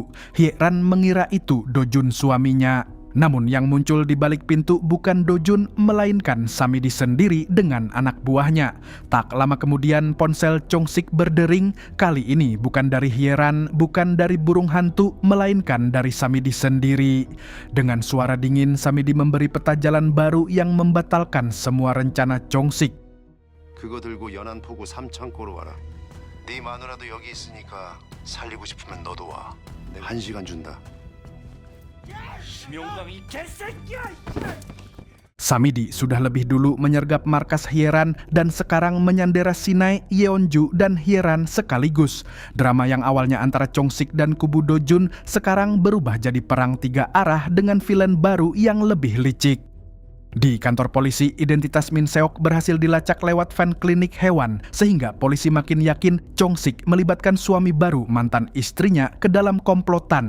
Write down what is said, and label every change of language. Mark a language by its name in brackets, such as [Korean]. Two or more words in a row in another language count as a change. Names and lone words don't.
[Indonesian] Hyeran mengira itu Dojun suaminya. Namun yang muncul di balik pintu bukan Dojun, melainkan Samidi sendiri dengan anak buahnya. Tak lama kemudian ponsel Choong-sik berdering, kali ini bukan dari Hyeran, bukan dari burung hantu, melainkan dari Samidi sendiri. Dengan suara dingin, Samidi memberi peta jalan baru yang membatalkan semua rencana Choong-sik. [Korean] 그거 들고 연안포구 삼창고로 와라. 네 마누라도 여기 있으니까 살리고 싶으면 너도 와. 내가 1시간 준다. 명강이 개새끼야! [Indonesian] Samidi sudah lebih dulu menyergap markas Hyeran dan sekarang menyandera Sinai, Yeonju, dan Hyeran sekaligus. Drama yang awalnya antara Chong-sik dan kubu Do-jun sekarang berubah jadi perang 3 arah dengan villain baru yang lebih licik. Di kantor polisi, identitas Min Seok berhasil dilacak lewat fan klinik hewan, sehingga polisi makin yakin Chong-sik melibatkan suami baru mantan istrinya ke dalam komplotan.